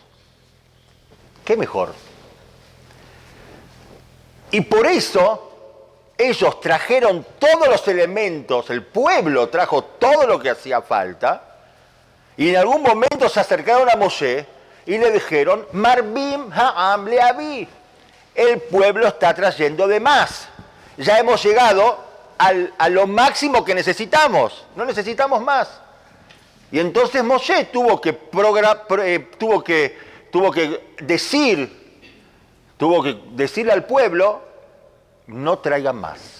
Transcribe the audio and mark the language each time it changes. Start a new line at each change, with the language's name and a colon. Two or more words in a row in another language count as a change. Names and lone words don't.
Spanish: ¿Qué mejor? Y por eso ellos trajeron todos los elementos, el pueblo trajo todo lo que hacía falta, y en algún momento se acercaron a Moshe y le dijeron:
Hebrew: מרבים העם להביא,
Spanish: el pueblo está trayendo de más. Ya hemos llegado a lo máximo que necesitamos, no necesitamos más. Y entonces Moshe tuvo que decirle al pueblo: no traigan más.